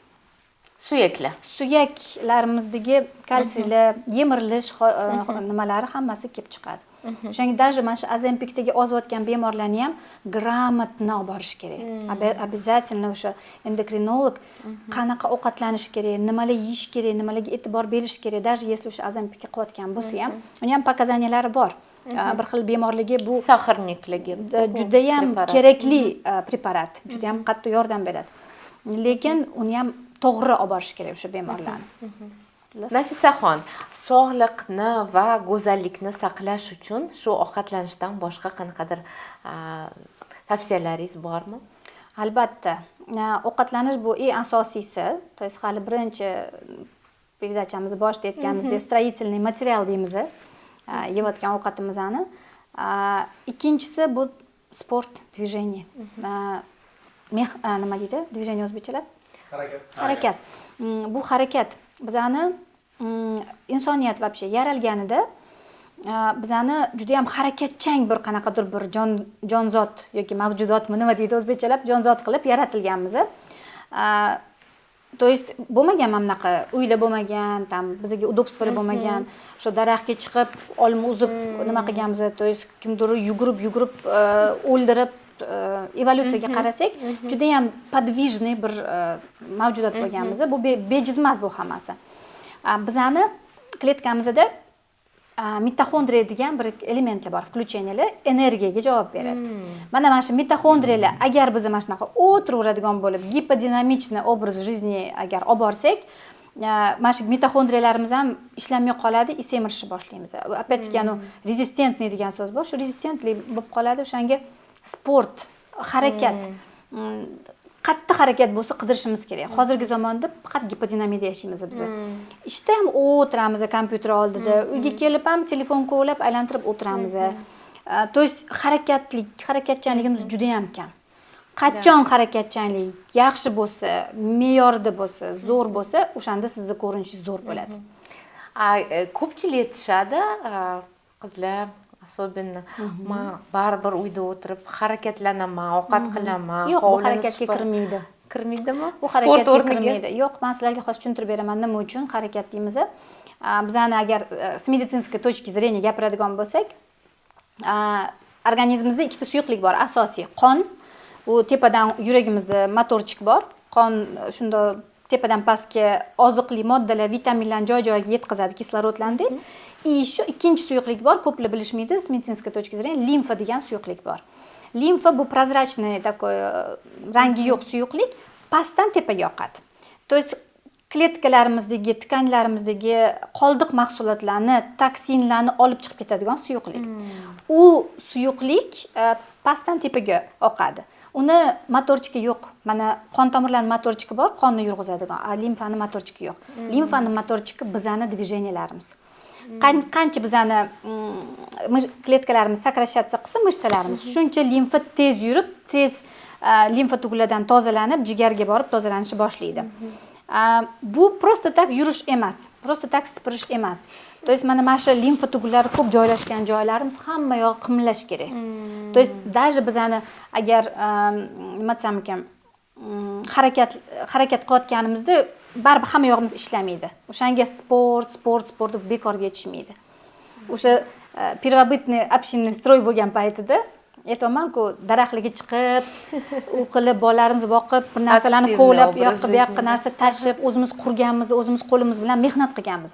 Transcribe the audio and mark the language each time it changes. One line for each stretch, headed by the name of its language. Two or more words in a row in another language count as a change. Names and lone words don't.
Uzbek: Suyaklarimizdagi kalsiylar, yemirilish nimalari hammasi kelib chiqadi. O'shanga даже mana shu Azempikdagi ozayotgan bemorlarni ham gрамотно olib borish kerak. Обязательно o'sha endokrinolog qanaqa ovqatlanish kerak, nimalar yeyish kerak, nimalarga e'tibor berish kerak.
Russian: Даже если
Uzbek: o'sha Azempikka qilayotgan bo'lsa ham, uni ham показаниялari bor. Bir xil bemorligi bu saxirnikligi juda ham kerakli preparat, juda ham qattiq yordam beradi. Lekin uni ham to'g'ri olib borish kerak o'sha bemorlarni. Nafisaxon, sog'liqni va go'zallikni saqlash uchun shu ovqatlanishdan boshqa qanaqadir tavsiyalaringiz bormi? Albatta. Ovqatlanish bu eng asosiysi.
Russian: То есть
Uzbek: hali birinchi передачamizni boshida aytganimizdek, строительный material deymiz. Yeyotgan ovqatimizni. Ikkinchisi bu sport, движение. Nima deydi? Движение o'zbekchalab? Harakat. Bu harakat bizani insoniyat вообще yaralganida bizani juda ham harakatchang bir qanaqadir bir jonzot yoki mavjudotmi nima deydi o'zbekchalab jonzot qilib yaratilganmiz.
Russian: То есть
Uzbek: bo'lmagan mana bunaqa uylar bo'lmagan, tam bizga удобстволар bo'lmagan, shu daraxtga chiqib olma uzib nima qilganmiz.
Russian: То есть
Uzbek: kimdir yugurib o'ldirib evolyutsiyaga qarasak, juda ham подвижный bir mavjudot bo'lganmiz. Bu bejiz emas bu hammasi. Bizani kletkamizda mitoxondriya degan bir elementlar bor, включениялар energiyaga javob beradi. Mana shu mitoxondriyalar agar biz mana shunaqa o'tiraveradigan bo'lib,
Russian: гиподинамичный образ жизни
Uzbek: agar olib borsak, mana shu mitoxondriyalarimiz ham ishlamay qoladi, semirishni boshlaymiz. Опять-таки rezistentniy degan so'z bor, shu rezistentlik bo'lib qoladi. O'shanga sport, harakat, qattiq harakat bo'lsa qidirishimiz kerak. Hozirgi zamonda faqat gipodinamiyada yashaymiz biz. Ishda ham o'tiramiz kompyuter oldida, uyga kelib ham telefon kovlab aylantirib o'tiramiz.
Russian: То есть
Uzbek: harakatchanligimiz juda ham kam. Qachon harakatchanlik yaxshi bo'lsa, me'yorda bo'lsa, zo'r bo'lsa, o'shanda sizni ko'rinishingiz zo'r bo'ladi. Ko'pchilik aytishadi, qizlar особенно men baribir uyda o'tirib harakatlanaman, ovqat qilaman, yo'q, bu harakatga kirmaydi. kirmaydimi? Bu Sport harakatga o'rniga? kirmaydi. Yo'q, men sizlarga hozir tushuntirib beraman nima uchun harakat deymiz. Bizani agar
Russian: с медицинской точки зрения
Uzbek: gapiradigan bo'lsak, organizmimizda ikkita suyuqlik bor, asosiy qon. Bu tepadan yuragimizda motorchik bor. Qon shunda tepadan pastga oziqli moddalar, vitaminlarni joy-joyiga yetkazadi, kislorodlarni.
Russian: И еще
Uzbek: ikkinchi suyuqlik bor, ko'plar bilishmaydi,
Russian: с медицинской точки зрения
Uzbek: limfa degan suyuqlik bor. Limfa bu
Russian: прозрачный такой
Uzbek: rangi yo'q suyuqlik, pastdan tepaga oqadi.
Russian: То есть
Uzbek: kletkalarimizdagi, tkanlarimizdagi qoldiq mahsulotlarni, toksinlarni olib chiqib ketadigan suyuqlik. U suyuqlik pastdan tepaga oqadi. Uni motorchiki yo'q. Mana qon tomirlarining motorchiki bor, qonni yurg'izadigan. Limfani motorchiki yo'q. Limfani motorchiki bizani движенияларimiz. Qancha bizani kletkalarimiz sakrashatsiya qilsa, mishsalarimiz shuncha limfa tez yurib, tez limfa tuglardan tozalanib, jigarga borib tozalanishi boshlaydi. Bu
Russian: просто так
Uzbek: yurish emas,
Russian: просто так
Uzbek: sipirish emas.
Russian: То есть
Uzbek: mana shu limfa tuglari ko'p joylashgan joylarimiz hamma yog'i qimillash kerak.
Russian: То есть даже
Uzbek: bizani agar nima desam ekan, harakat qilayotganimizda baribir hamma yog'imiz ishlamaydi. O'shanga sport deb bekorga yetishmaydi. O'sha
Russian: первобытный общинный строй
Uzbek: bo'lgan paytida aytayman-ku, daraxtlarga chiqib, u qilib bolalarimizni boqib, bir narsalarni kovlab, bu yoqqa narsa tashib, o'zimiz qurganmiz, o'zimiz qo'limiz bilan mehnat qilganmiz.